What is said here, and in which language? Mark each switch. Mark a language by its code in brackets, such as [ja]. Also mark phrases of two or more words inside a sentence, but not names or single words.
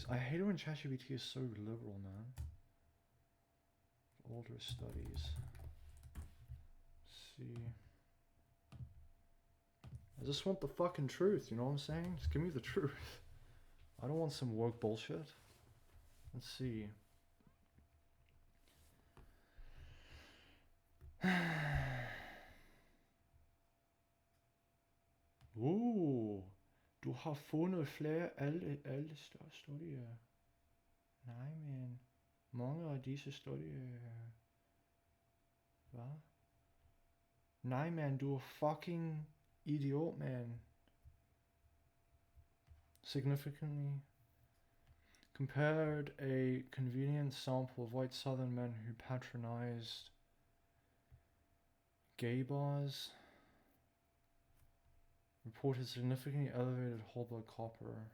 [en] I hate it when ChatGPT is so liberal, man. Older studies. Let's see. I just want the fucking truth, you know what I'm saying? Just give me the truth. I don't want some woke bullshit. Let's see. [da] Du har fundet flere alle studier. Nej, men mange af disse studier... Hvad? Nej, man, du er fucking idiot, man. [en] Significantly compared a convenient sample of white southern men who patronized gay bars reported significantly elevated whole blood copper.